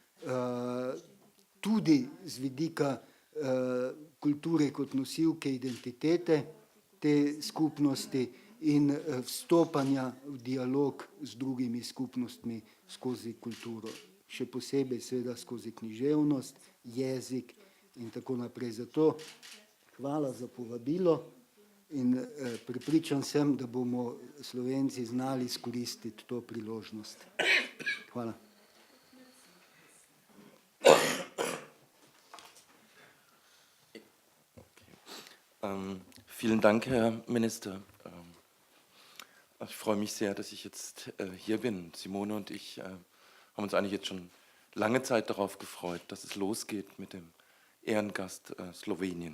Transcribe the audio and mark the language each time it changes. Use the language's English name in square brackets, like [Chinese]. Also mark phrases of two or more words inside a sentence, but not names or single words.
[Slovenian] tudi z vidika kulture kot nosilke identitete te skupnosti in vstopanja v dialog z drugimi skupnostmi skozi kulturo. Še posebej seveda skozi književnost, jezik in tako naprej. Zato hvala za povabilo in prepričan sem, da bomo Slovenci znali izkoristiti to priložnost. Hvala. [German] Vielen Dank, Herr Minister. Ich freue mich sehr, dass ich jetzt hier bin. Simone und ich haben uns eigentlich jetzt schon lange Zeit darauf gefreut, dass es losgeht mit dem Ehrengast Slowenien.